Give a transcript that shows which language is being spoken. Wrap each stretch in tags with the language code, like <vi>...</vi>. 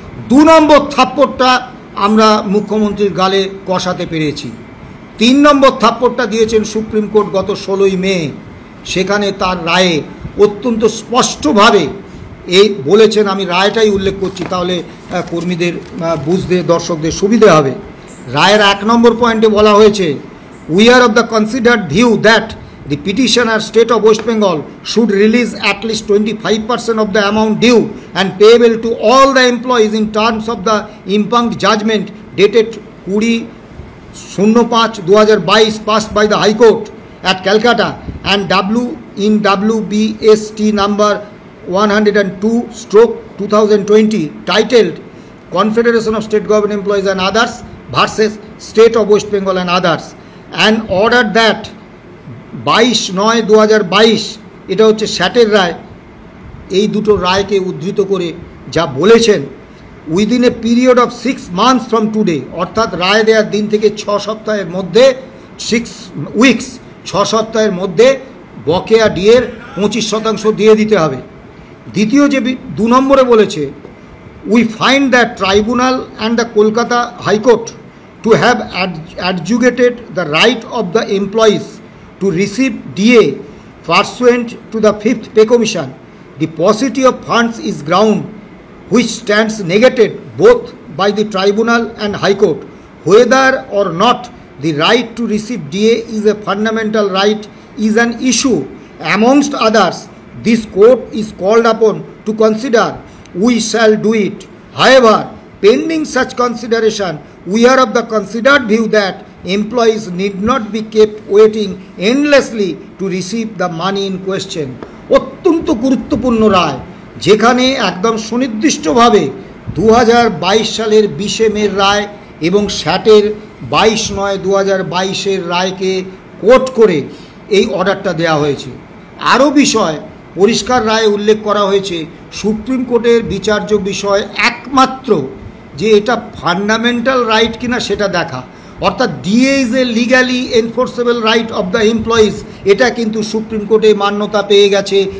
<bn>2 নম্বর থাপ্পড়টা আমরা মুখ্যমন্ত্রীর গালে কষাতে পেরেছি। 3 নম্বর থাপ্পড়টা দিয়েছেন সুপ্রিম কোর্ট গত 16ই মে। সেখানে তার রায়ে অত্যন্ত স্পষ্টভাবে এই বলেছেন, আমি রায়টাই উল্লেখ করছি তাহলে কর্মীদের বুঝতে, দর্শকদের সুবিধে হবে। রায়ের 1 নম্বর পয়েন্টে বলা হয়েছে</bn> <en>we are of the considered view that the petitioner state of West Bengal should release at least 25% of the amount due and payable to all the employees in terms of the impugned judgment dated 20/05/2022 passed by the High Court at Calcutta and WBST number 102/2020 titled Confederation of State Government Employees and Others versus State of West Bengal and Others, and ordered that 22/9/2022,</en> <bn>এটা হচ্ছে স্যাটের রায়। এই দুটো রায়কে উদ্ধৃত করে যা বলেছেন,</bn> <en>within a period of 6 months from today,</en> <bn>অর্থাৎ রায় দেওয়ার দিন থেকে 6 সপ্তাহের মধ্যে, 6 উইকস 6 সপ্তাহের মধ্যে বকেয়া ডিএর 25% দিয়ে দিতে হবে।</bn> <en>দ্বিতীয় যে 2 নম্বরে বলেছে we find that tribunal and the Kolkata high court to have adjudicated the right of the employees to receive DA pursuant to the 5th Pay Commission. The paucity of funds is ground which stands negated both by the tribunal and High Court. Whether or not the right to receive DA is a fundamental right is an issue amongst others this court is called upon to consider. We shall do it. However, pending such consideration, we are of the considered view that employees need not be kept waiting endlessly to receive the money in question.</en> <bn>অত্যন্ত গুরুত্বপূর্ণ রায়, যেখানে একদম সুনির্দিষ্টভাবে 2022 সালের 20 মে রায় এবং স্যাটের 22/9/2022 রায়কে coat করে এই অর্ডারটা দেওয়া হয়েছে। আরও বিষয় পরিষ্কার রায়ে উল্লেখ করা হয়েছে, সুপ্রিম কোর্টের বিচার্য বিষয় একমাত্র যে এটা ফান্ডামেন্টাল রাইট কিনা সেটা দেখা, অর্থাৎ</bn> <en>DA is a legally enforceable right of the employees,</en> <bn>এটা কিন্তু সুপ্রিম কোর্টে মান্যতা পেয়ে গেছে।</bn>